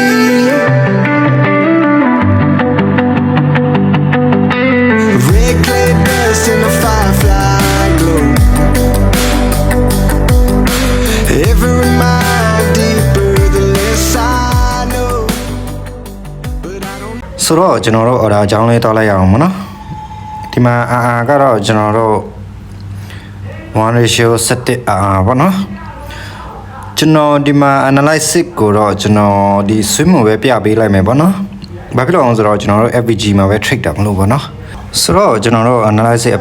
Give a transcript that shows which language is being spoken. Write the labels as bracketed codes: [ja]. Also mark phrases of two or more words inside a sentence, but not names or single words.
[en] Red clay dust in the firefly glow. Every mile deeper, the less I know. But I don't. [my] ဆိုတော့ကျွန်တော်တို့အော်ဒါအကြောင်းလေးတောက်လိုက်ရအောင်မနော်ဒီမှာကတော့ကျွန်တော်တို့1:7ပေါ့နော်ကျွန်တော်ဒီမှာ analysis ကိုတော့ကျွန်တော်ဒီ swim ကိုပဲပြပေးလိုက်မယ်ပေါ့နော်ဘာဖြစ်လို့အောင်ဆိုတော့ကျွန်တော်တို့ FVG မှာပဲ trade တာမလို့ပေါ့နော်ဆိုတော့ကျွန်တော်တို့ analysis အ